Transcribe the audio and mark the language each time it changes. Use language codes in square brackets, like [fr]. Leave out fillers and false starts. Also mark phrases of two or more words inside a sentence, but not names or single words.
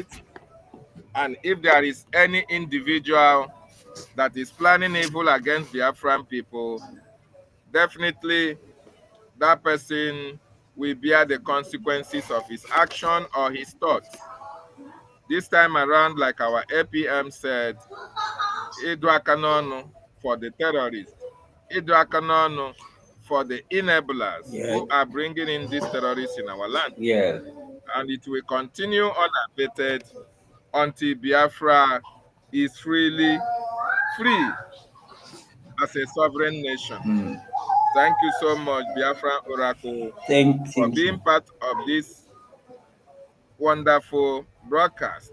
[en] And if there is any individual that is planning evil against Biafran people, definitely that person will bear the consequences of his action or his thoughts. This time around, like our APM said, [ig] Idu aka n'ọnụ [en] for the terrorists. [ig] Idu aka n'ọnụ [en] for the enablers who are bringing in these terrorists in our land. And it will continue unabated until Biafra is free as a sovereign nation. Thank you so much, Biafra Oracle, for being part of this wonderful broadcast.